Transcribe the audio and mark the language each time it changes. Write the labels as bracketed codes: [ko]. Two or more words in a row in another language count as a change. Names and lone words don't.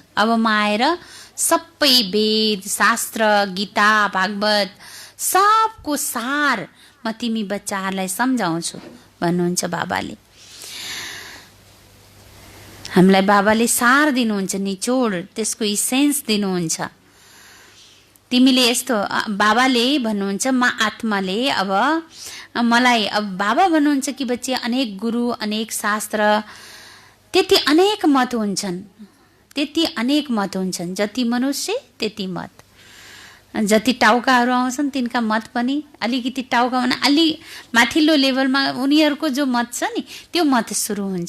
[ne] अब म आएर सबै वेद शास्त्र गीता भागवत सबको सार म तिमी बच्चाहरूलाई सम्झाउँछु भन्नुहुन्छ बाबाले। हामीलाई बाबाले सार दिनुहुन्छ, निचोड, त्यसको इसेन्स दिनुहुन्छ। तिमीले यस्तो, बाबाले भन्नुहुन्छ म आत्माले अब मलाई, अब बाबा भन्नुहुन्छ कि बच्चे अनेक गुरु अनेक शास्त्र त्यति अनेक मत हुन्छन्, त्यति अनेक मत हुन्छन्, जति मनुष्य त्यति मत। जति टाउकाहरू आउँछन् तिनका मत पनि अलिकति टाउका भने अलि माथिल्लो लेभलमा उनीहरूको जो मत छ नि त्यो मत सुरु हुन्छ।